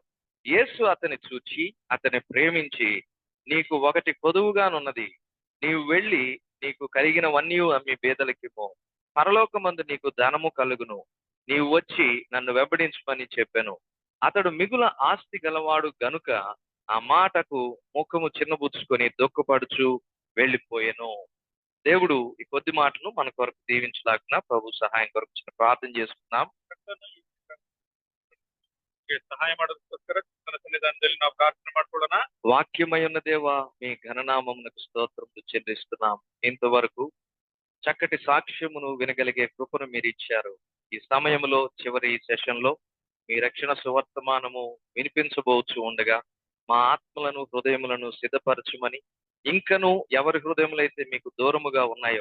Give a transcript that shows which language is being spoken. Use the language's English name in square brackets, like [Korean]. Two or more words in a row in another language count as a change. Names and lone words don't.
[Telugu] యేసు అతని చూచి అతని ప్రేమించి, నీకు ఒకటి కొదువుగానున్నది, నీవు వెళ్ళి నీకు కలిగినవన్నీ అమ్మి బేదలకిమ్ము, పరలోకమందు నీకు ధనము కలుగును, నీవు వచ్చి నన్ను వెంబడించమని చెప్పెను. అతడు మిగుల ఆస్తి గలవాడు గనుక ఆ మాటకు ముఖము చిన్నబుచ్చుకొని దుఃఖపడుచు వెళ్ళిపోయెను. దేవుడు ఈ కొద్ది మాటలు మన కొరకు దీవించలాగున ప్రభు సహాయం కొరకు చిన్న ప్రార్థన చేసుకుందాం. [Kannada] ಸಹಾಯ ಮಾಡೋದಕ್ಕೋಸ್ಕರ ತನ್ನ ಸನ್ನಿಧಾನದಲ್ಲಿ ನಾವು ಪ್ರಾರ್ಥನೆ ಮಾಡ್ಕೊಳ್ಳೋಣ. [Telugu] వాక్యమై ఉన్న దేవా, మీ ఘననామమునకు స్తోత్రములు చెల్లిస్తున్నాం. ఇంతవరకు చక్కటి సాక్ష్యమును వినగలిగే కృపను మీరు ఇచ్చారు. ఈ సమయంలో చివరి సెషన్ లో మీ రక్షణ సువర్తమానము వినిపించబోచు ఉండగా మా ఆత్మలను హృదయములను సిద్ధపరచుమని, ఇంకను ఎవరి హృదయములైతే మీకు దూరముగా ఉన్నాయో